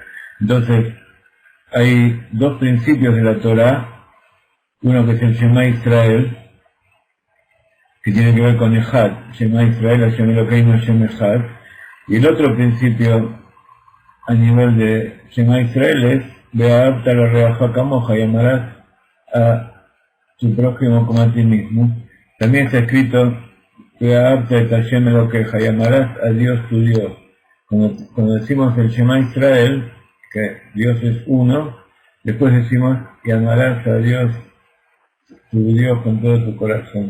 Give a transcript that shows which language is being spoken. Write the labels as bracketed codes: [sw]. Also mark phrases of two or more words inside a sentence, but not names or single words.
[es] Entonces, hay dos principios de la Torah, uno que es el Shema Israel, que tiene que ver con Ejad, [he] שמע ישראל, השם אלוקינו, השם אחד, [es] y el otro principio a nivel de Shema Israel es [he] ואהבת לרעך כמוך, [es] y amarás a tu prójimo como a ti mismo. También está escrito [he] ואהבת את השם אלוקיך, [es] y amarás a Dios tu Dios. Cuando decimos el Shema Israel, que Dios es uno, después decimos y amarás a Dios tu Dios con todo tu corazón.